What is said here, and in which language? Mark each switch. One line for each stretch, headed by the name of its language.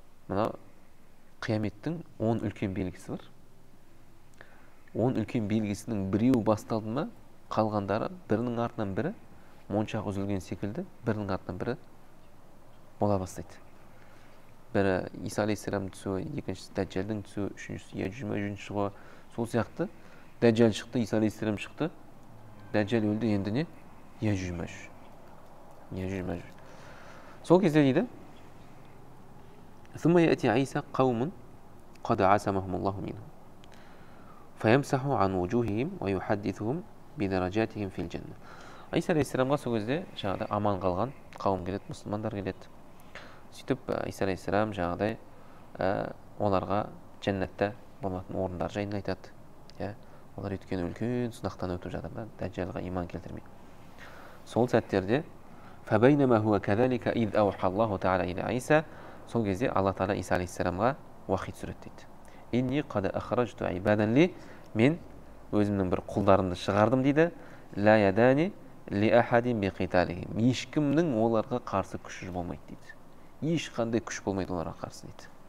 Kazakh: Мына қияметтің 10 үлкен белгісі бар. 10 үлкен белгісінің біреуі басталды ма, қалғандары бірінің артынан бірі моншақ үзілген секілді, бірінің артынан бірі бола бастайды. Бірі Иса алейхиссалам түсуі, екіншісі Дәджжалдың түсуі, үшіншісі Яжуж-Мәжуж шығуы. Сол сияқты Дәджжал шықты, Иса алейхиссалам шықты. Дәджжал өлді, енді не? Яжуж-Мәжуж. Сол кезде дейді:
Arabic: ثم يأتي عيسى قوم قد عصمهم الله منهم فيمسح عن وجوههم ويحدثهم بدرجاتهم في الجنة.
Kazakh: Иса алейхиссаламға сол кезде жаңағыдай аман қалған қауым келеді, мұсылмандар келеді. Сөйтіп Иса алейхиссалам жаңағыдай оларға жәннатта болатын орындар жайында айтады. Олар өткен үлкен сынақтан өтіп жатыр да, Дәджжалға иман келтірмей. Сол сәттерде
Arabic: فَبَيْنَمَا هُوَ كَذَلِكَ إِذْ أَوْحَى اللَّهُ تَعَالَى إِلَى عِيسَى.
Kazakh: Сол кезде Алла Тағала Иса алейхиссаламға уахи түсіреді дейді.
Arabic: إِنِّي قَدْ أَخْرَجْتُ عِبَادًا لِي.
Kazakh: Мен өзімнің бір құлдарымды шығардым дейді.
Arabic: لَا يَدَانِ لِأَحَدٍ بِقِتَالِهِمْ.
Kazakh: Ешкімнің оларға қарсы күші болмайды дейді. Ешқандай күш болмайды оларға қарсы дейді.